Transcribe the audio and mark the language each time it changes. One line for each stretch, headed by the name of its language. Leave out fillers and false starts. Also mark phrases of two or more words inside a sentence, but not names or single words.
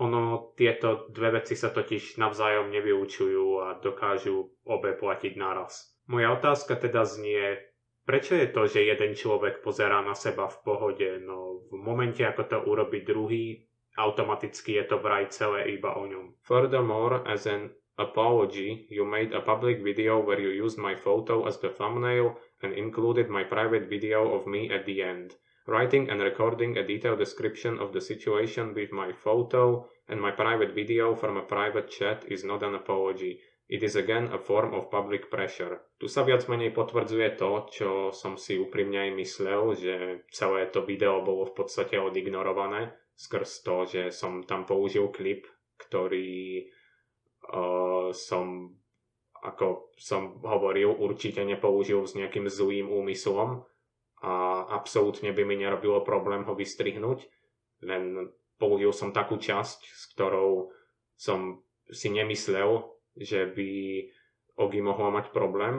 Slovak: Tieto dve veci sa totiž navzájom nevyučujú a dokážu obe platiť naraz. Moja otázka teda znie, prečo je to, že jeden človek pozerá na seba v pohode, no v momente, ako to urobí druhý, automaticky je to vraj celé iba o ňom.
English: Furthermore, as an apology, you made a public video where you used my photo as the thumbnail and included my private video of me at the end. Writing and recording a detailed description of the situation with my photo and my private video from a private chat is not an apology. It is again a form of public pressure.
Slovak: Tu sa viac menej potvrdzuje to, čo som si úprimne aj myslel, že celé to video bolo v podstate odignorované skrz to, že som tam použil klip, ktorý som, ako som hovoril, určite nepoužil s nejakým zlým úmyslom a absolútne by mi nerobilo problém ho vystrihnúť, len použil som takú časť, s ktorou som si nemyslel, že by Ogi mohla mať problém.